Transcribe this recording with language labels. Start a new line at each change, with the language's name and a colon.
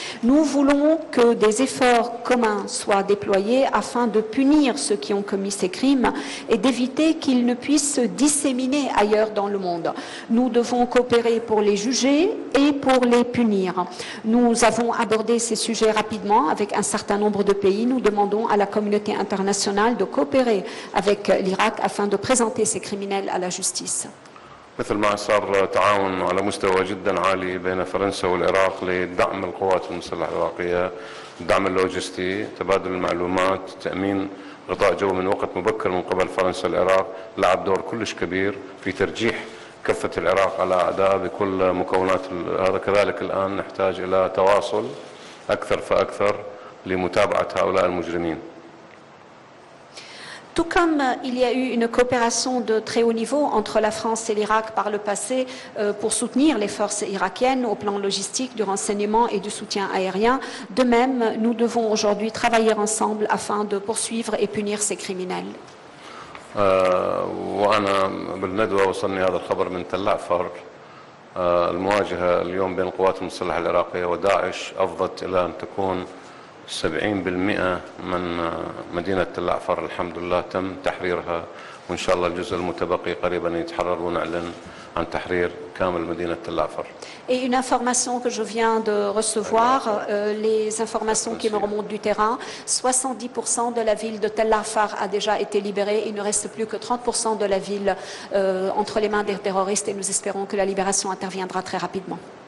French: Nous voulons que des efforts communs soient déployés afin de punir ceux qui ont commis ces crimes et d'éviter qu'ils ne puissent se disséminer ailleurs dans le monde. Nous devons coopérer pour les juger et pour les punir. Nous avons abordé ces sujets rapidement avec un certain nombre de pays. Nous demandons à la communauté internationale de coopérer avec l'Irak afin de présenter ces criminels à la justice.
Arabic: مثل ما صار تعاون على مستوى جدا عالي بين فرنسا والعراق لدعم القوات المسلحة العراقية، الدعم اللوجستي، تبادل المعلومات، تأمين غطاء جو من وقت مبكر من قبل فرنسا. العراق لعب دور كلش كبير في ترجيح كفة العراق على أعداء بكل مكونات هذا. كذلك الآن نحتاج إلى تواصل أكثر فأكثر لمتابعة هؤلاء المجرمين.
French: Tout comme il y a eu une coopération de très haut niveau entre la France et l'Irak par le passé pour soutenir les forces irakiennes au plan logistique, du renseignement et du soutien aérien, de même, nous devons aujourd'hui travailler ensemble afin de poursuivre et punir ces criminels.
Arabic: وأنا بالندوة وصلني هذا الخبر من تل عفر المواجهة اليوم بين القوات المسلحة العراقية وداعش أفضت إلى أن تكون 70% من مدينة تل عفر الحمد لله تم تحريرها، وإن شاء الله الجزء المتبقي قريبا يتحرر ونعلن عن تحرير كامل مدينة تل عفر.
French: Et une information que je viens de recevoir, les informations qui me remontent du terrain, 70% de la ville de Tel Afar a déjà été libérée. Il ne reste plus que 30% de la ville entre les mains des terroristes et nous espérons que la libération interviendra très rapidement.